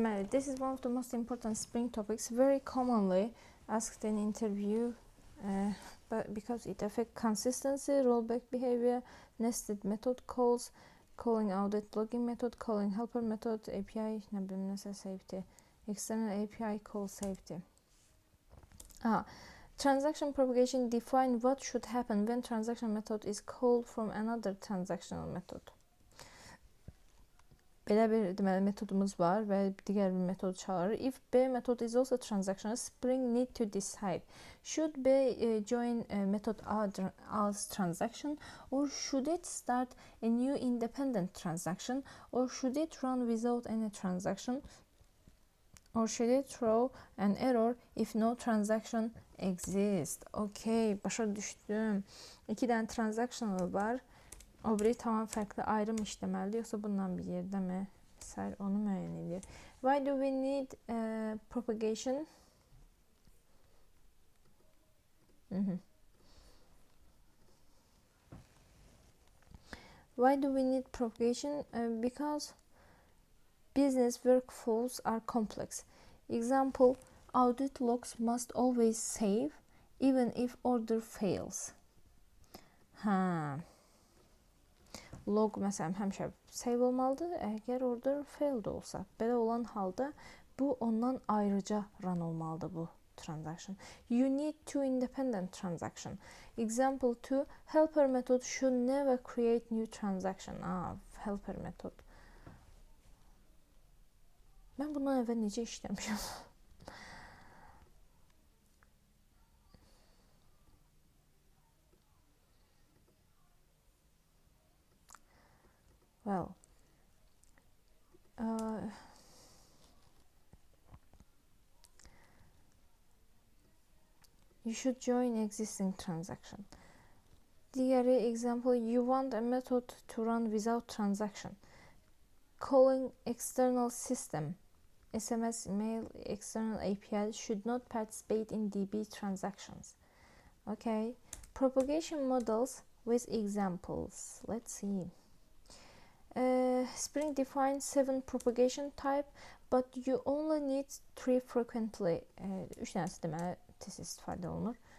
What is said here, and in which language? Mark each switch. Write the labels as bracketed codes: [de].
[en] This is one of the most important spring topics, very commonly asked in interview, but because it affects consistency, rollback behavior, nested method calls, calling audit login method, calling helper method, API, safety, external API call safety. Transaction propagation define what should happen when transaction method is called from another transactional method. [az] Belə bir metodumuz var və digər bir metod çağırır. [en] If B method is also transactional, Spring need to decide should B join method A as transaction, or should it start a new independent transaction, or should it run without any transaction, or should it throw an error if no transaction exists. [az] Okay, başa düşdüm. 2 dənə transactional var. O biri tamam fərqli ayrım işləməlidir, yoxsa bundan bir yerdə mi? Sər onu müəyyən edir. [en] Why do we need propagation? Why do we need propagation? Because business workflows are complex. Example, audit logs must always save even if order fails. [az] Log məsələn həmişə save olmalıdır, əgər order failed olsa. Belə olan halda bu ondan ayrıca run olmalıdır bu transaction. [en] You need two independent transaction. Example 2, helper method should never create new transaction. Helper method. [az] Mən bundan əvvəl necə işləmişəm? [en] Well, you should join existing transaction. [az] Diğeri [en] example, you want a method to run without transaction. Calling external system, SMS, email, external API should not participate in DB transactions. Okay, propagation models with examples. Let's see. Spring defines 7 propagation type, but you only need 3 frequently. [az] 3 dənəsi deməli tez istifadə olunur.